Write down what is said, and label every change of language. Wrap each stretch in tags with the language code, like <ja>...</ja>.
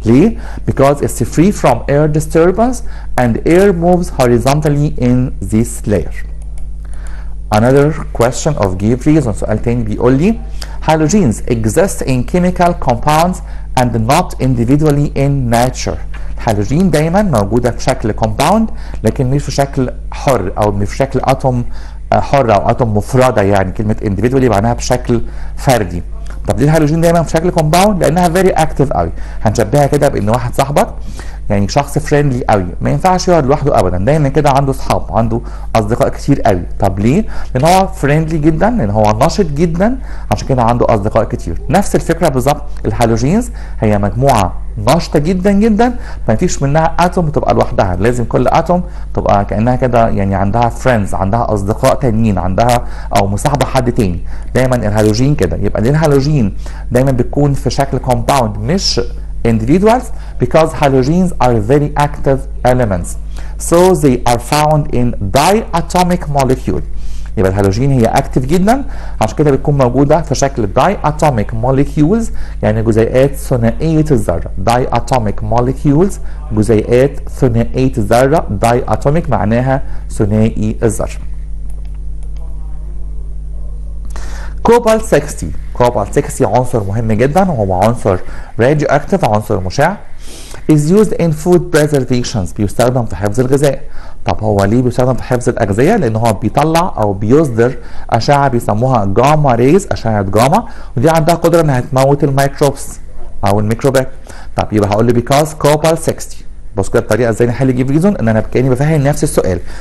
<en>ليه؟ because it's free from air disturbance and air moves horizontally in this layer. Another question of give reason.</en> <ar>سؤال تاني بيقول لي</ar> <en>halogens exist in chemical compounds and not individually in nature.</en> <ar>الهالوجين دايما موجوده في شكل compound لكن مش في شكل حر او مش في شكل اتوم حره او اتوم مفرده، يعني كلمه individually معناها بشكل فردي. طب ليه الهالوجين دايما في شكل كومباوند؟ لانها فيري اكتيف قوي. هنشبهها كده بان واحد صاحبك يعني شخص فريندلي قوي، ما ينفعش يقعد لوحده ابدا، دايما كده عنده اصحاب، عنده اصدقاء كتير قوي. طب ليه؟ لان هو فريندلي جدا، لان هو نشط جدا، عشان كده عنده اصدقاء كتير. نفس الفكره بالظبط الهالوجينز هي مجموعه نشطه جدا جدا، ما فيش منها اتوم تبقى لوحدها، لازم كل اتوم تبقى كانها كده يعني عندها فريندز، عندها اصدقاء تانيين، عندها او مصاحبه حد تاني. دايما الهالوجين كده. يبقى ليه الهالوجين دايما بتكون في شكل كومباوند مش</ar> <en>individuals؟ because halogens are very active elements, so they are found in diatomic molecule.</en> <ar>يبقى الهالوجين هي اكتف جدا، عشان كده بتكون موجوده في شكل diatomic molecules، يعني جزيئات ثنائيه الذره. diatomic molecules جزيئات ثنائيه الذره، diatomic معناها ثنائي الذره. كوبالت 60. كوبالت 60 عنصر مهم جدا وهو عنصر راديو اكتيف، عنصر مشع.</ar> <en>is used in food preservations،</en> <ar>بيستخدم في حفظ الغذاء. طب هو ليه بيستخدم في حفظ الأغذية؟ لأن هو بيطلع أو بيصدر أشعة بيسموها جاما ريز، أشعة جاما، ودي عندها قدرة إنها تموت الميكروبس أو الميكروبات. طب يبقى هقول لي</ar> <en>because cobalt 60.</en> <ar>بص كده الطريقه ازاي نحل جيف ريزون، ان انا كاني بفهم نفس السؤال.</ar>